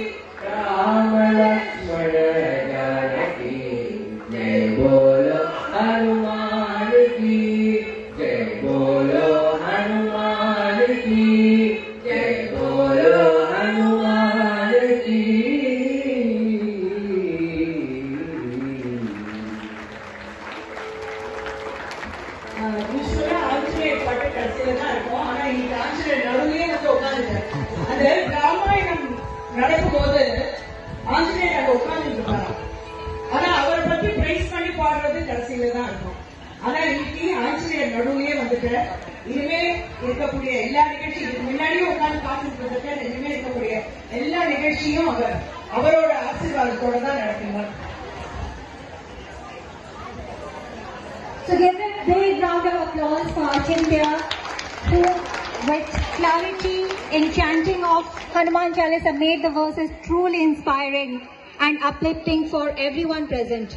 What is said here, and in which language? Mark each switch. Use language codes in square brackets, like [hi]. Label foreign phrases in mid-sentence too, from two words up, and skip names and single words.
[hi] राम लक्ष्मण जानकी जय, बोलो हनुमान की जय, बोलो हनुमान की जय, बोलो हनुमान की। [ta] யூஸ்வலா ஆஞ்சநேயர் பாட்டு கடைசியில தான் இருக்கும். ஆனா இன்னைக்கு ஆஞ்சநேயர் நடுவுலயே வந்து உட்காந்துட்டார். அந்த ராமாயணம் நடக்கும் போது ஆஞ்சநேயர் அங்க உட்கார்ந்துட்டு இருக்காரு. ஆனா அவரை பத்தி பிரைஸ் பண்ணி பாடுறது கடைசியில தான் இருக்கும். ஆனா இன்னைக்கு ஆஞ்சநேயர் நடுவுலயே வந்துட்டார். இனிமே இருக்கக்கூடிய எல்லா நிகழ்ச்சியும், இதுக்கு முன்னாடியும் உட்கார்ந்து பார்த்துட்டு இருக்காரு. இனிமே இருக்கக்கூடிய எல்லா நிகழ்ச்சியும் அவரோட ஆசீர்வாதத்தோட தான் நடத்துவார். [en] So give a big round of applause for Achintya, who with clarity in chanting of Hanuman Chalisa made the verses truly inspiring and uplifting for everyone present.